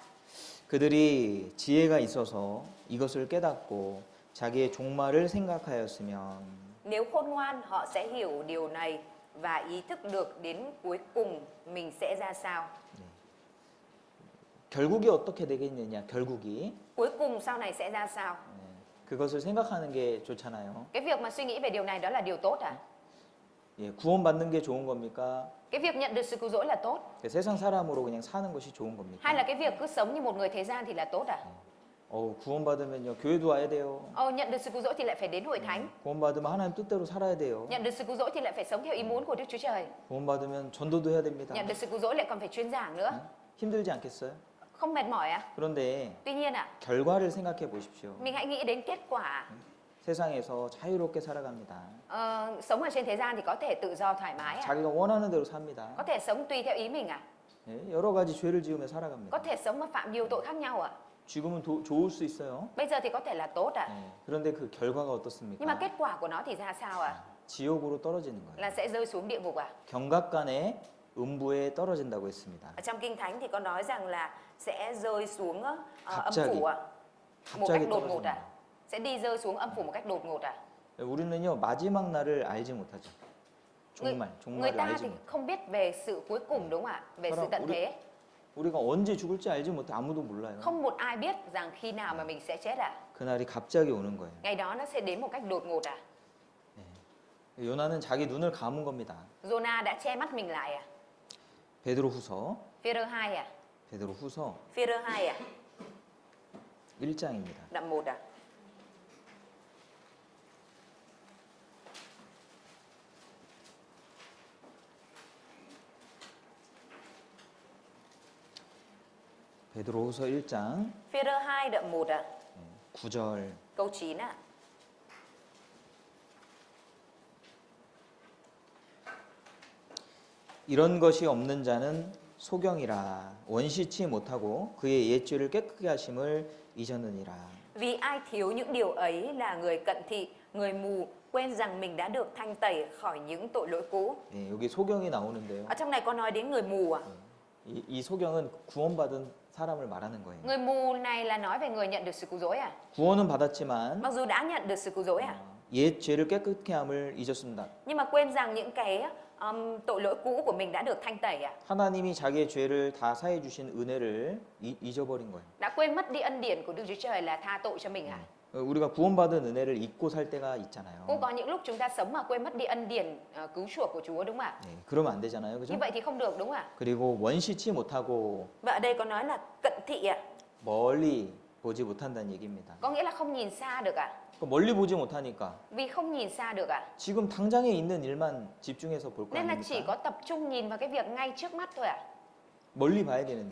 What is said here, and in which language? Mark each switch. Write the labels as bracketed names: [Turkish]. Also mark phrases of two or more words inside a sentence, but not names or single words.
[Korean] 그들이 지혜가 있어서 이것을 깨닫고 자기의 종말을 생각하였으면 [Vietnamese] Nếu khôn ngoan họ sẽ hiểu điều này và ý thức được đến cuối cùng mình sẽ ra sao. [Korean] 결국이 어떻게 되겠느냐, 결국이 [Vietnamese] Cuối cùng sau này sẽ ra sao. [Korean] 그것을 생각하는 게 좋잖아요. [Vietnamese] Cái việc mà suy nghĩ về điều này đó là điều tốt à? [Korean] 예, 구원받는 게 좋은 겁니까? [Vietnamese] Cái việc nhận được sự cứu rỗi là tốt. [Korean] 세상 사람으로 그냥 사는 것이 좋은 겁니까? [Vietnamese] Hay là cái việc cứ sống như một người thế gian thì là tốt à? [Korean] 구원받으면요, 교회도 와야 돼요. [Vietnamese] Nhận được sự cứu rỗi thì lại phải đến hội thánh. [Korean] 구원받으면 하나님 뜻대로 살아야 돼요. [Vietnamese] Nhận được sự cứu rỗi thì lại phải sống theo ý muốn của Đức Chúa Trời. [Korean] 구원받으면 전도도 해야 됩니다. [Vietnamese] Nhận được sự cứu rỗi lại còn phải truyền giảng nữa. [Korean] 힘들지 않겠어요? [Vietnamese] Không mệt mỏi à? [Korean] 그런데 [Vietnamese] Tuy nhiên ạ, [Korean] 결과를 생각해 보십시오. [Vietnamese] mình hãy nghĩ đến kết quả. [Korean] 세상에서 자유롭게 살아갑니다. [Vietnamese] Sống ở trên thế gian thì có thể tự do thoải mái ạ. [Korean] 자기가 원하는 대로 삽니다. [Vietnamese] Có thể sống tùy theo ý mình ạ. [Korean] 예, 여러 가지 죄를 지으며 [Vietnamese] Có [Korean] 살아갑니다. [Vietnamese] thể sống mà phạm nhiều tội khác nhau ạ. [Korean] 지금은 좋을 수 있어요. [Vietnamese] Bây giờ thì có thể là tốt ạ. [Korean] 예, 그런데 그 결과가 [Vietnamese] Nhưng mà [Korean] 어떻습니까? [Vietnamese] kết quả của nó thì ra sao ạ? [Korean] 지옥으로 떨어지는 거예요. [Vietnamese] Là sẽ rơi xuống địa ngục ạ. [Korean] 경각간에 음부에 떨어진다고 했습니다. [Vietnamese] Ở trong Kinh Thánh thì có nói rằng là sẽ rơi xuống âm [Korean] 갑자기. [Vietnamese] phủ ạ. Một cách [Korean] 갑자기 [Vietnamese] đột ngột [Korean] 떨어진다. [Vietnamese] ạ. Sẽ đi rơi xuống âm phủ một cách đột ngột ạ. [Korean] 우리는요, 마지막 날을 알지 못하죠. [Vietnamese] Người [Korean] 종말을 [Vietnamese] ta [Korean] 알지 [Vietnamese] thì [Korean] 못해요. [Vietnamese] không biết về sự cuối cùng đúng không ạ? Về sự tận thế. [Korean] 우리가 언제 죽을지 알지 못해. 아무도 몰라요. [Vietnamese] Không một ai biết rằng khi nào mà mình sẽ chết ạ. [Korean] 그날이 갑자기 오는 거예요. [Vietnamese] Ngày đó nó sẽ đến một cách đột ngột ạ. [Korean] 요나는 자기 눈을 감은 겁니다. [Vietnamese] Jonah đã che mắt mình lại ạ. [Korean] 베드로후서, [Vietnamese] Phê-rơ 2 ạ. [Korean] 베드로후서 [Vietnamese] Phê-rơ 2 ạ. [Korean] 1장입니다. [Vietnamese] Đoạn 1 ạ. [Korean] 베드로후서 1장 [Vietnamese] Phê-rơ 2 đoạn 1 ạ. [Korean] 9절. [Vietnamese] Câu 9 ạ. [Korean] 이런 것이 없는 자는 소경이라 원시치 못하고 그의 옛죄를 깨끗게 하심을 잊었느니라. [Vietnamese] Vì ai thiếu những điều ấy là người cận thị, người mù, quên rằng mình đã được thanh tẩy khỏi những tội lỗi cũ. [Korean] 예, 여기 소경이 나오는데요. [Vietnamese] Ở trong này có nói đến người mù à? [Korean] 이 소경은 구원받은 사람을 말하는 거예요. [Vietnamese] Người mù này là nói về người nhận được sự cứu rỗi à? [Korean] 구원은 받았지만 [Vietnamese] Mặc dù đã nhận được sự cứu rỗi à? [Korean] 옛 죄를 깨끗게 함을 잊었습니다. [Vietnamese] Nhưng mà quên rằng những cái tội lỗi cũ của mình đã được thanh tẩy ạ. [Korean] 하나님이 자기의 죄를 다 사해 주신 은혜를 잊어버린 거예요. [Vietnamese] Đã quên mất đi ân điển của Đức Chúa Trời là tha tội cho mình ạ. [Korean] 우리가 구원받은 은혜를 잊고 살 때가 있잖아요. [Vietnamese] Cũng có những lúc chúng ta sống mà quên mất đi ân điển cứu chuộc của Chúa đúng không ạ? [Korean] 네, 그러면 안 되잖아요. [Vietnamese] Như [Korean] 그죠? [Vietnamese] vậy thì không được đúng không ạ? [Korean] 그리고 원시치 못하고 [Vietnamese] Và ở đây có nói là cận thị ạ. [Korean] 멀리 보지 못한다는 얘기입니다. [Vietnamese] Có nghĩa là không nhìn xa được ạ. [Korean] 멀리 보지 못하니까 [Vietnamese] Vì không nhìn xa được ạ. [Korean] 지금 당장에 있는 일만 집중해서 볼 거 [Vietnamese] Nên là chỉ [Korean] 아닙니까? [Vietnamese] có tập trung nhìn vào cái việc ngay trước mắt thôi ạ. [Korean] 멀리 봐야 되는데